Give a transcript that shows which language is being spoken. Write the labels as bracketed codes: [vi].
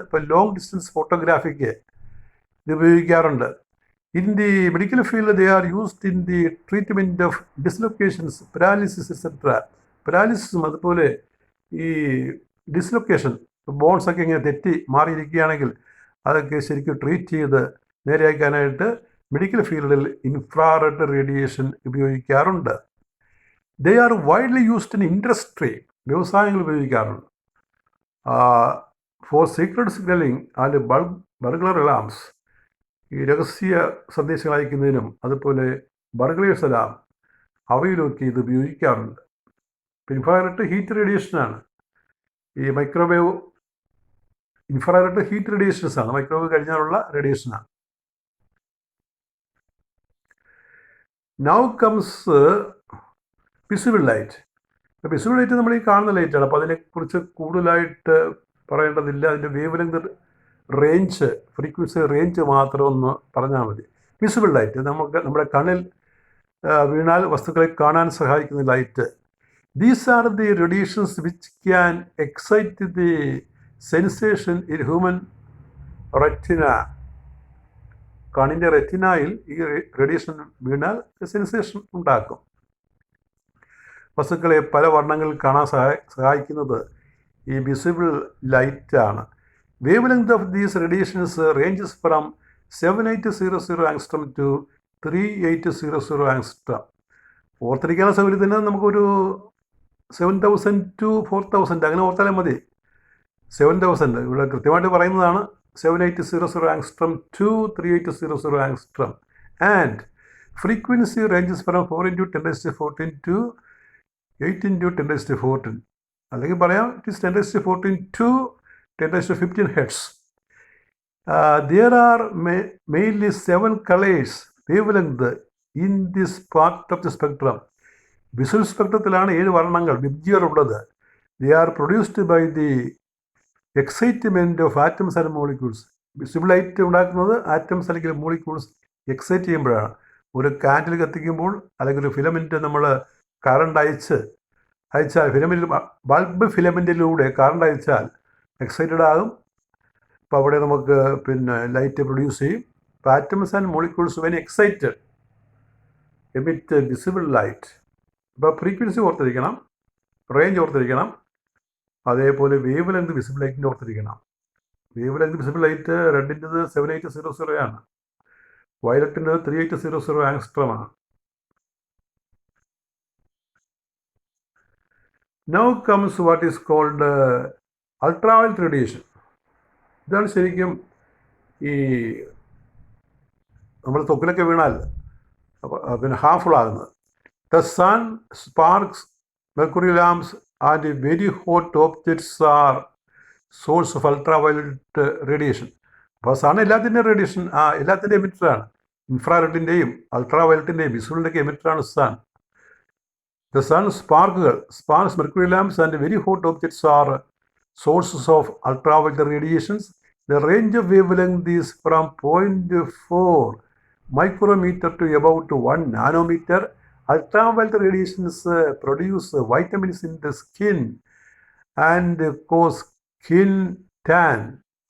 [ml] ഇപ്പോൾ long distance ഫോട്ടോഗ്രാഫിക്ക് ഇത് ഉപയോഗിക്കാറുണ്ട്. [en] In the medical field they are used in the treatment of dislocations, paralysis etc. [ml] പാരാലിസിസും അതുപോലെ ഈ dislocation, ബോൺസൊക്കെ ഇങ്ങനെ തെറ്റി മാറിയിരിക്കുകയാണെങ്കിൽ അതൊക്കെ ശരിക്കും ട്രീറ്റ് ചെയ്ത് നേരെയാക്കാനായിട്ട് മെഡിക്കൽ ഫീൽഡിൽ ഇൻഫ്രാറെഡ് റേഡിയേഷൻ ഉപയോഗിക്കാറുണ്ട്. [en] they are widely used in industry, [ml] വ്യവസായങ്ങൾ ഉപയോഗിക്കാറുണ്ട്. [en] for secret signalling and burglar alarms, [ml] ഈ രഹസ്യ സന്ദേശങ്ങൾ അയക്കുന്നതിനും അതുപോലെ ബർഗ്ലേഴ്സ് അലാം അവയിലൊക്കെ ഇത് ഉപയോഗിക്കാറുണ്ട്. Infrared heat റേഡിയേഷനാണ്. ഈ മൈക്രോവേവ് ഇൻഫ്രാറെഡ് ഹീറ്റ് റേഡിയേഷൻസ് ആണ്, microwave കഴിഞ്ഞാലുള്ള റേഡിയേഷനാണ്. [en] Now comes visible light. Visible light [ml] നമ്മൾ ഈ കാണുന്ന ലൈറ്റാണ്. അപ്പോൾ അതിനെക്കുറിച്ച് കൂടുതലായിട്ട് പറയേണ്ടതില്ല. അതിൻ്റെ wave length range, frequency range മാത്രം ഒന്ന് പറഞ്ഞാൽ മതി. വിസിബിൾ ലൈറ്റ് നമുക്ക് നമ്മുടെ കണ്ണിൽ വീണാൽ വസ്തുക്കളെ കാണാൻ സഹായിക്കുന്ന light. [en] These are the radiations which can excite the sensation in human retina. [ml] കണ്ണിൻ്റെ റെറ്റിനയിൽ ഈ റേഡിയേഷൻ വീണാൽ സെൻസേഷൻ ഉണ്ടാക്കും. വസ്തുക്കളെ പല വർണ്ണങ്ങളിൽ കാണാൻ സഹായിക്കുന്നത് ഈ വിസിബിൾ ലൈറ്റാണ്. [en] Wavelength of these radiations ranges from 7800 angstrom to 3800 angstrom. [ml] ഓർത്തിരിക്കാനുള്ള സൗകര്യത്തിന് നമുക്കൊരു 7000 to 4000 അങ്ങനെ ഓർത്താലും മതി. 7000 ഇവിടെ കൃത്യമായിട്ട് പറയുന്നതാണ് 7800 angstrom to 3800 angstrom. [en] And frequency ranges from 4 into 10⁻14 to 8 into 10⁻14. [ml] അല്ലെങ്കിൽ പറയാം [en] It is 10⁻14 to 10⁻15 hertz. There are mainly 7 colors wavelength in this part of the spectrum. [ml] Visual സ്പെക്ട്രത്തിലാണ് 7 വർണ്ണങ്ങൾ വിബ്ജിയറുള്ളത്. [en] They are produced by the excitement of atoms and molecules. [ml] Visible light ഉണ്ടാക്കുന്നത് atoms അല്ലെങ്കിൽ molecules excite ചെയ്യുമ്പോഴാണ്. ഒരു candle കത്തിക്കുമ്പോൾ അല്ലെങ്കിൽ ഒരു filament നമ്മൾ current അയച്ചാൽ ഫിലമെൻറ്റിൽ bulb ഫിലമെൻറ്റിലൂടെ current അയച്ചാൽ എക്സൈറ്റഡ് ആകും. അപ്പോൾ അവിടെ നമുക്ക് ലൈറ്റ് പ്രൊഡ്യൂസ് ചെയ്യും. അപ്പോൾ [en] Atoms and molecules when excited emit visible light. [ml] അപ്പോൾ ഫ്രീക്വൻസി ഓർത്തിരിക്കണം, റേഞ്ച് ഓർത്തിരിക്കണം, അതേപോലെ വേവ് ലെങ്ത് വിസിബിൾ ലൈറ്റിൻ്റെ ഓർത്തിരിക്കണം. വേവ് ലെങ്ത് വിസിബിൾ ലൈറ്റ് റെഡിൻ്റെത് 7800 ആണ്, വയലറ്റിൻ്റെത് 3800 ആങ്സ്ട്രമാണ്. [en] Now comes what is called ultraviolet radiation. [ml] ഇതാണ് ശരിക്കും ഈ നമ്മൾ തൊക്കിലൊക്കെ വീണാൽ ഹാർംഫുൾ ആകുന്നത്. [en] The sun, sparks, mercury lamps and very hot objects are source of ultraviolet radiation. [ml] അപ്പോൾ സൺ എല്ലാത്തിൻ്റെയും റേഡിയേഷൻ എല്ലാത്തിൻ്റെയും എമിറ്ററാണ്. ഇൻഫ്രാറെഡിൻ്റെയും അൾട്രാവയലറ്റിൻ്റെയും വിസിബിളിൻ്റെയൊക്കെ എമിറ്ററാണ് sun. [en] The sun, sparks, mercury lamps and very hot objects are sources of ultraviolet radiations. The range of wavelength is from 0.4 micrometer to about 1 nanometer. Ultraviolet radiations produce vitamins in the skin and cause skin tan.